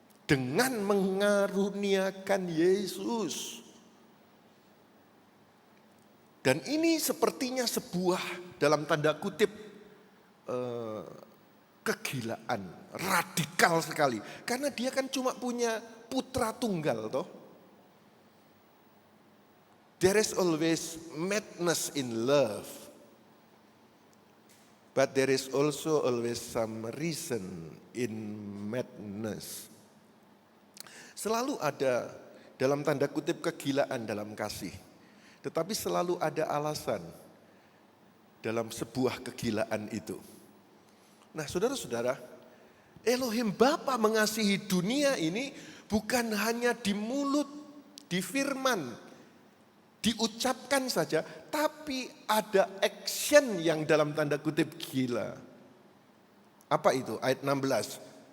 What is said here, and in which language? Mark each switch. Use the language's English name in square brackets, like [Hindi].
[Indonesian] Dengan mengaruniakan Yesus. Dan ini sepertinya sebuah dalam tanda kutip kegilaan, radikal sekali. Karena dia kan cuma punya putra tunggal toh. [English] There is always madness in love. But there is also always some reason in madness. [Indonesian] Selalu ada dalam tanda kutip kegilaan dalam kasih. Tetapi selalu ada alasan dalam sebuah kegilaan itu. Nah saudara-saudara, Elohim Bapa mengasihi dunia ini bukan hanya di mulut, di firman, diucapkan saja, tapi ada action yang dalam tanda kutip gila. Apa itu? Ayat 16.